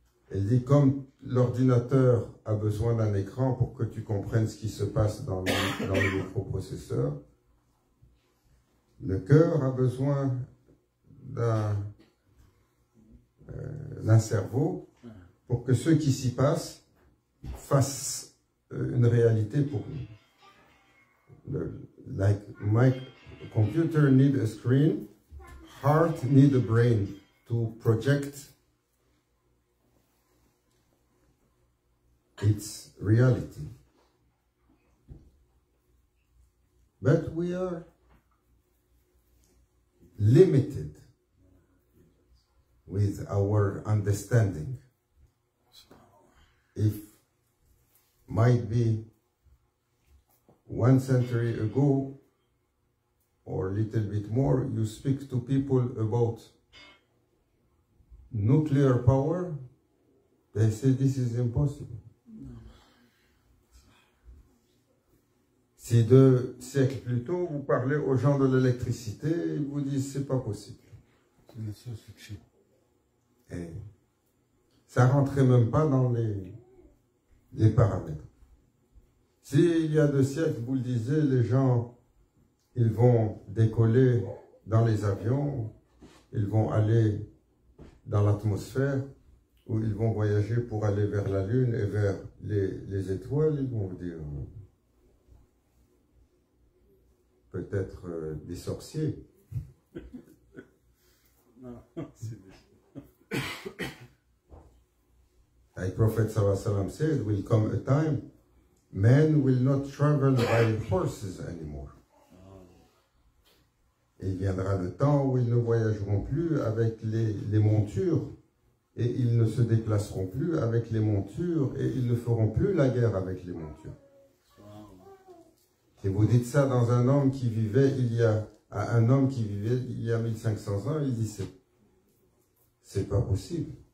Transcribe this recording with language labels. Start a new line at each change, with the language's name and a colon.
French: Elle dit, comme l'ordinateur a besoin d'un écran pour que tu comprennes ce qui se passe dans le microprocesseur, le cœur a besoin d'un cerveau pour que ce qui s'y passe fasse une réalité pour nous.
English: Like my computer need a screen, heart need a brain to project its reality. But we are limited with our understanding. If might be 1 century ago or a little bit more, you speak to people about nuclear power, they say this is impossible.
French: Si 2 siècles plus tôt, vous parlez aux gens de l'électricité, ils vous disent c'est pas possible. Et ça rentrait même pas dans les paramètres. S'il y a 2 siècles, vous le disiez, les gens, ils vont décoller dans les avions, ils vont aller dans l'atmosphère, ou ils vont voyager pour aller vers la Lune et vers les étoiles, ils vont vous dire peut-être des sorciers. Non, c'est des...
English: Like Prophet sallallahu alayhi wa sallam said, will come a time, men will not travel by horses anymore.
French: Et il viendra le temps où ils ne voyageront plus avec les montures, et ils ne se déplaceront plus avec les montures, et ils ne feront plus la guerre avec les montures. Et vous dites ça dans un homme qui vivait à un homme qui vivait il y a 1500 ans, il dit c'est pas possible.